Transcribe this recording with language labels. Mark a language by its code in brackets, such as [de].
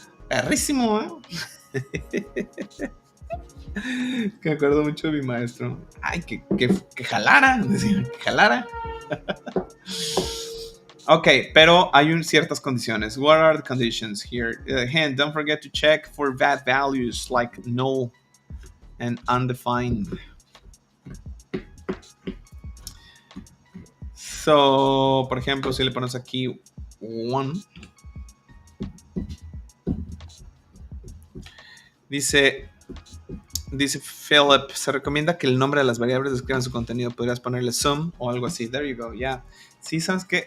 [es] Perrísimo, Que me acuerdo mucho de mi maestro. Ay, que jalara. Decía, que jalara. Ok, pero hay ciertas condiciones. [en] What are the conditions here? And don't forget to check for bad values like null and undefined. [es] So, por ejemplo, si le pones aquí 1, dice Philip, se recomienda que el nombre de las variables describan su contenido. Podrías ponerle sum o algo así. [en] There you go, yeah. [es] Sí, ¿sabes qué?